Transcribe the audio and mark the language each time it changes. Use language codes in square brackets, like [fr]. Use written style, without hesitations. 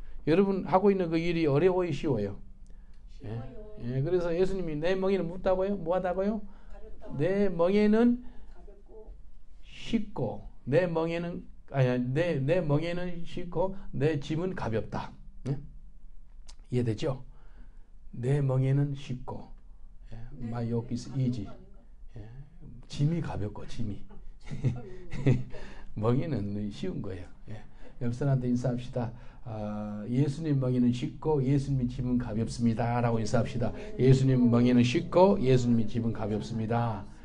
[ko] 여러분 하고 있는 그 일이 어려워요, 쉬워요? 예? 예, 그래서 예수님이 내 멍에는 묻다고요? 뭐하다고요? 내 멍에는 쉽고 내 멍에는 내 멍에는 쉽고 내 짐은 가볍다. 예? 이해되죠? 내 멍에는 쉽고 [en] my yoke is easy. [ko] 짐이 가볍고 짐이 멍에는 쉬운 거예요. 예. 옆 사람한테 인사합시다. 예수님 멍에는 쉽고 예수님 짐은 가볍습니다 라고 인사합시다. 예수님 멍에는 쉽고 예수님 짐은 가볍습니다.